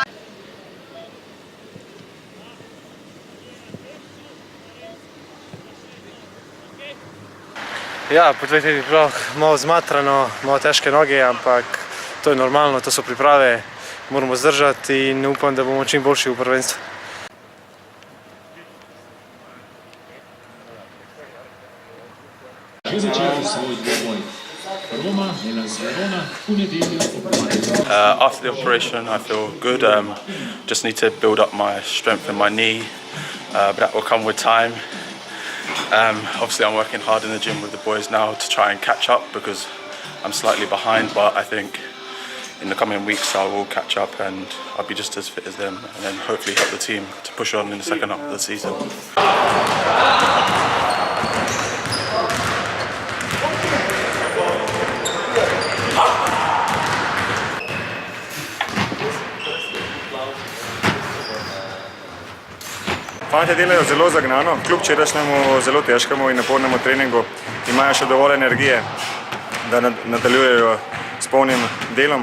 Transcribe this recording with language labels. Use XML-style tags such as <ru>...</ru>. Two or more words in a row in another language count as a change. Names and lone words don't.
<sl>Ja, po 2 tednih prav malo zmatrano, malo težke noge, ampak to je normalno, to so priprave, moramo zdržati in upam, da bomo čim boljši v prvenstvu.</sl> <en>After the operation, I feel good. Just need to build up my strength in my knee, but that will come with time. Obviously, I'm working hard in the gym with the boys now to try and catch up because I'm slightly behind, but I think in the coming weeks I will catch up and I'll be just as fit as them and then hopefully help the team to push on in the second half of the season.</en> <sl>Fantje delajo zelo zagnano, kljub včerajšnjemu zelo težkemu in napornemu treningu imajo še dovolj energije, da nadaljujejo s polnim delom.</sl>